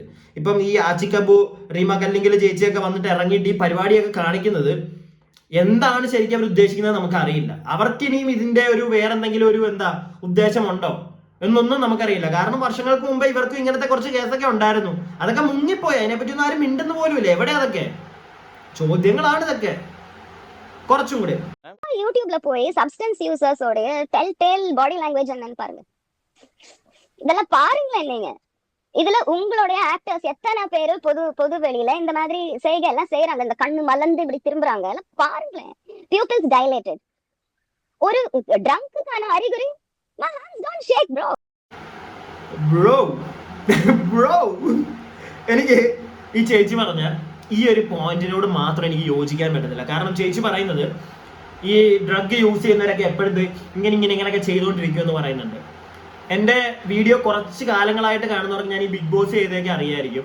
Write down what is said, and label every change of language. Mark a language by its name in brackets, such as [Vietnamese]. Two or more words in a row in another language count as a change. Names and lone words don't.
[Malayalam] ഇപ്പം ഈ ആച്ചിക്കബു, റീമ കല്ലിങ്കൽ ചേച്ചിയൊക്കെ വന്നിട്ട് ഇറങ്ങിയിട്ട് ഈ പരിപാടിയൊക്കെ കാണിക്കുന്നത് എന്താണ് ശരിക്കും അവർ ഉദ്ദേശിക്കുന്നത് നമുക്കറിയില്ല. അവർക്കിനിയും ഇതിന്റെ ഒരു വേറെന്തെങ്കിലും ഒരു ഉദ്ദേശമുണ്ടോ എന്നൊന്നും നമുക്കറിയില്ല. കാരണം വർഷങ്ങൾക്ക് മുമ്പ് ഇവർക്ക് ഇങ്ങനത്തെ കുറച്ച് കേസൊക്കെ ഉണ്ടായിരുന്നു, അതൊക്കെ മുങ്ങിപ്പോയി. അതിനെപ്പറ്റി ഒന്നും ആരും മിണ്ടുന്ന പോലുമില്ല. എവിടെ അതൊക്കെ ചോദ്യങ്ങളാണ് ഇതൊക്കെ. കുറച്ചും കൂടെ [Tamil] யூடியூப்ல போய் [English] substance users tell body language [Tamil] என்னன்னு பாருங்க. இதெல்லாம் பாருங்களேன் நீங்க. இதுல உங்களுடைய ஆக்டர்ஸ் எத்தனை பேரு பொது வெளியில இந்த மாதிரி செய்கை எல்லாம் செய்யறாங்க, இந்த கண்ணு மலர்ந்து இப்படி திரும்புறாங்க, எல்லாம் பாருங்களேன். [English] pupils dilated. [Tamil] ஒரு ட்ரங்க்குக்கான அறிகுறி, [English] my hands don't shake bro. [Malayalam] ബ്രോ എനിക്ക് ഈ ചേച്ചി പറഞ്ഞ ഈ ഒരു പോയിന്റിനോട് മാത്രം എനിക്ക് യോജിക്കാൻ പറ്റുന്നില്ല. കാരണം ചേച്ചി പറയുന്നത് ഈ [English] drug use [Malayalam] ചെയ്യുന്നവരൊക്കെ എപ്പോഴും ഇങ്ങനെയൊക്കെ ചെയ്തുകൊണ്ടിരിക്കുമെന്ന് പറയുന്നുണ്ട്. എൻ്റെ വീഡിയോ കുറച്ച് കാലങ്ങളായിട്ട് കാണുന്നവർക്ക് ഞാൻ ഈ ബിഗ് ബോസ് ചെയ്തൊക്കെ അറിയായിരിക്കും.